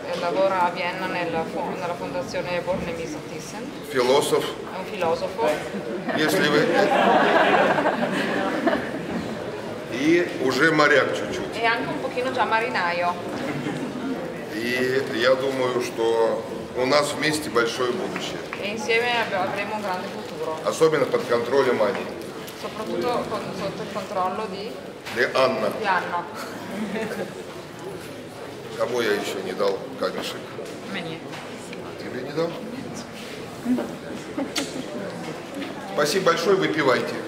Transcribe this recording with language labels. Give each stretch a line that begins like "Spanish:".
Italian: lavora a Vienna nella fondazione Bornemisza-Thyssen,
Russian: Философ.
Italian: è un filosofo
Russian: Если вы... И уже моряк чуть-чуть.
Italian: e anche un pochino già marinaio.
Russian: И я думаю, что у нас вместе большое будущее.
Italian: E insieme avremo un grande futuro,
Russian: Особенно под контролем Ани.
Italian: soprattutto sotto il controllo di
Russian: Анна.
Italian: Anna.
Russian: Кому я еще не дал камешек? Мне. Тебе не дал? Спасибо большое, выпивайте.